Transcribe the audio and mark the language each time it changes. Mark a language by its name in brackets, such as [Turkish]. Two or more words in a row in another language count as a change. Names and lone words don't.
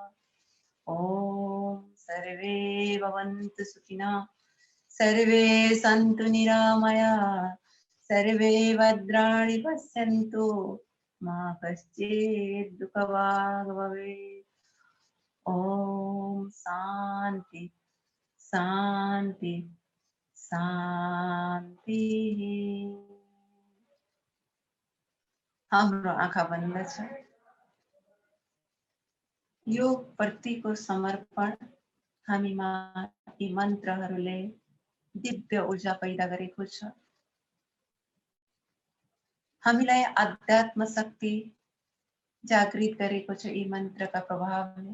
[Sanskrit] ॐ सर्वे भवन्तु सुखिनः, सर्वे सन्तु निरामया, सर्वे भद्राणि पश्यन्तु मा कश्चित् दुःखभाग् भवेत्। ॐ शान्ति शान्ति शान्तिः। [Nepali] हाम्रो आँखा बन्द छ। यो प्रतिको समर्पण हामीमा यी मन्त्रहरूले दिव्य ऊर्जा पैदा गरेको छ। हामीलाई अध्यात्म शक्ति जागृत गरेको छ यी मन्त्रका प्रभावले।